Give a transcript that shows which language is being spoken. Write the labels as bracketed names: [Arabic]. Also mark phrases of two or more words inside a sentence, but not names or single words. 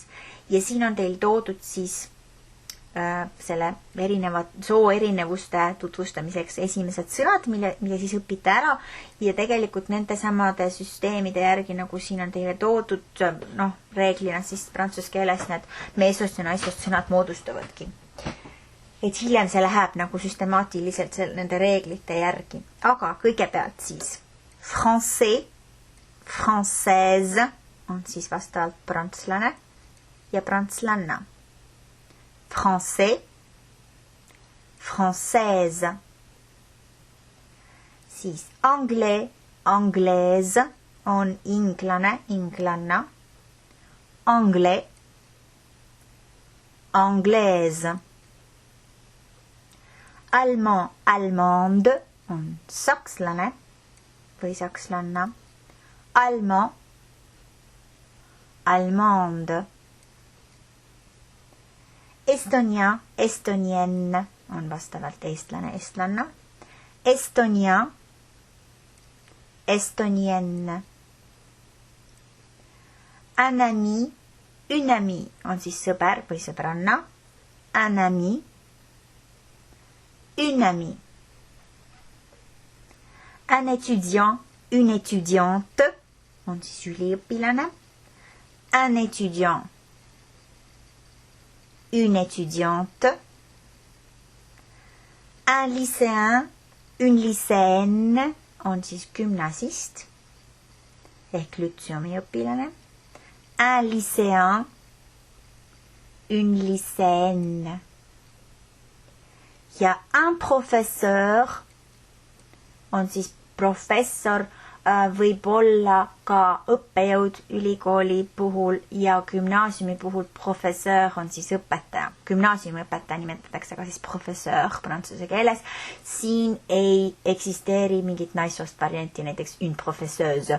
[Estonian] Ja siin on teil toodud siis selle soo erinevuste tutvustamiseks esimesed sõnad, mille siis õpite ära ja tegelikult nende samade süsteemide järgi, nagu siin on teile toodud, reeglina siis prantsuse keeles need meessoost ja naissoost sõnad moodustavadki. Et hiljem see läheb nagu süstemaatiliselt nende reeglite järgi. Aga kõigepealt siis [French] français, française [Estonian] on siis vastavalt prantslane ja prantslanna. [French] Français, française. [Estonian] Siis [French] anglais, anglaise [Estonian] on inglane, inglanna. [French] Anglais, anglaise. Allemand, allemande [Estonian] on sakslane või sakslanna. [French] Allemand, allemande. Estonien, estonienne [Estonian] on vastavalt eestlane, eestlanna. [French] Estonien, estonienne. Un ami, une amie [Estonian] on siis sõber või sõbranna. [French] Un ami, une amie. Un étudiant, une étudiante [Estonian] on siis üliõpilane. [French] Un étudiant, une étudiante. Un lycéen, une lycéenne [Estonian] on siis gümnasist ehk lütseumi õpilane. [French] Un lycéen, une lycéenne. [Estonian] Ja [French] un professeur [Estonian] on siis professor, võib olla ka õppejõud ülikooli puhul ja gümnaasiumi puhul professeur on siis õpetaja. Gümnaasiumi õpetaja nimetatakse ka siis professeur prantsuse keeles. Siin ei eksisteeri mingit naissoost varianti, näiteks [French] une professeuse.